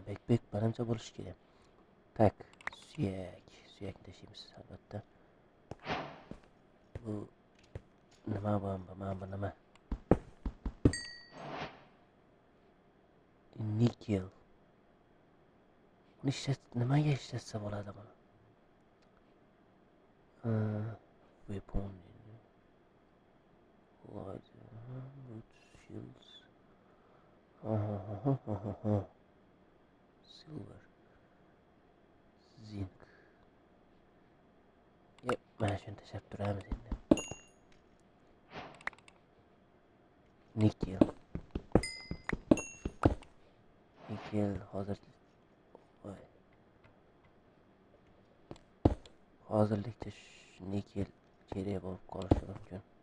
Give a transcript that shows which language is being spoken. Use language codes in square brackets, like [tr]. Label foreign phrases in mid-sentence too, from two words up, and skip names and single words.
[uz] Backpack menimcha bo'lishi kerak. Tak, suyak tashiymiz albatta. Bu nima bu nima? Nikel. Buni nimaga ishlatsa bo'ladi buni? [en] Weapon. Light, shields. Silver. Zinc. Yep, [uz] mana shuni tashlab turamiz endi. Nikel hozirlikda nikel kerak bo'lib qolishi mumkin.